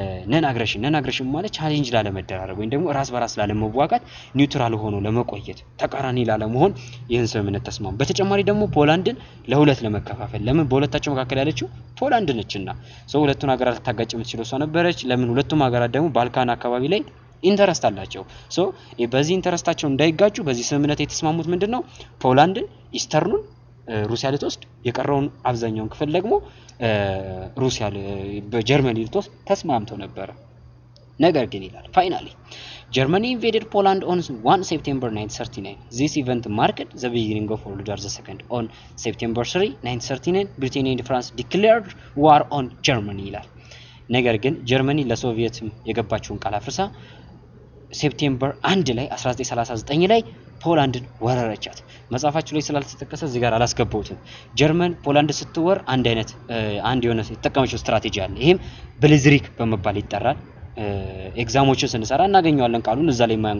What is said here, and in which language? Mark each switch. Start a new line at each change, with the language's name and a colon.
Amharic: ነን አግሬሽን ማለት ቻሌንጅ ላለመደራረብ ወይም ደግሞ ራስ በራስ ላለመዋጋት ኒውትራል ሆኖ ለመቆየት ተቃራኒ ላለመሆን ይህን ስምምነት ተስማሙ በተጨማሪ ደግሞ ፖላንድን ለሁለት ለመከፋፈል ለምን በሁለታቸው መካከል ያለችው ፖላንድ ነችና ሶ ሁለቱን ሀገራት ታጋጭ የምትችለው እሷ ነበረች ለምን ሁለቱም ሀገራት ደግሞ ባልካን አካባቢ ላይ ኢንተረስት አላቸው ሶ በዚህ ኢንተረስታቸው እንዳይጋጩ በዚህ ስምምነት የተስማሙት ምንድነው ፖላንድን ኢስተርኑን ሩሲያ ልትወስድ የቀረውን አብዛኛውን ክፍል ደግሞ ሩሲያ በጀርመን ልትወስድ ተስማምተው ነበር ነገር ግን ይላል
English: finally Germany invaded Poland on 1 September 1939. This event marked the beginning of World War II. On September 3, 1939, Britain and France declared war on Germany
Amharic: ይላል። ነገር ግን ጀርመኒ ለሶቪየት የገባችውን ቃል አፍርሳ ሴፕቴምበር 1 ላይ 1939 ላይ ፖላንድን ወረረቻት። መጻፋችሁ ላይ ስላልተጠቀሰ እዚህ ጋር አላስገባውትም። ጀርመን ፖላንድ ስትወር አንድ የሆነ የተጠቀመችው ስትራቴጂ አለ። ይሄም ብሊዝሪክ በመባል ይጠራል። ኤግዛሞችን ስንሰራ እናገኘዋለን ቃሉን እዛ ላይ